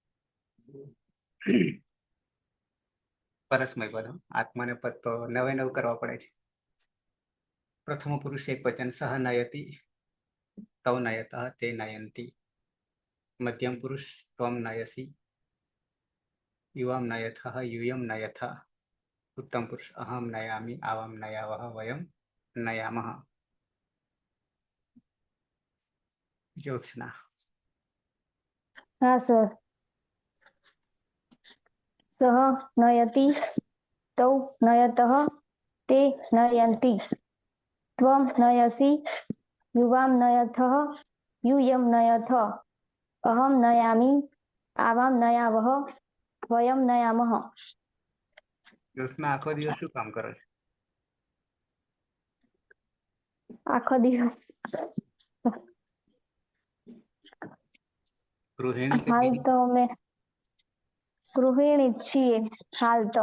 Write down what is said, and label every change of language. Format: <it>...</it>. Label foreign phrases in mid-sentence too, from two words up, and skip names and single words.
<gu>પરસ્મય પદ, આત્માને પદ તો નવે નવ કરવા પડે છે.</gu> <sa>પ્રથમ પુરુષ એક વચન સહ નયતિ, તવ નયતઃ તે નયંતી. મધ્યમ પુરુષ ત્વમ નયસી, યુવામ નયથઃ यूयम नयथ. उत्तम पुरुष अहम नयामि, आवाम नयावः, वयम नयामः. ज्योत्सना.</sa> <gu>હા સર.</gu> <sa>સહ નયતિ, તૌ નયતઃ, તે નયંતિ. ત્વમ નયસી, યુવામ નયથઃ, यूयम नयथ. अहम नयामि, आवाम नयावः, वयम नयामः.</sa> <gu>જ્યોત્સના આખો દિવસ શું કામ કરો છો? આખો દિવસ ગૃહિણી કે હાલ તો અમે ગૃહિણી જ છીએ. હાલ તો</gu>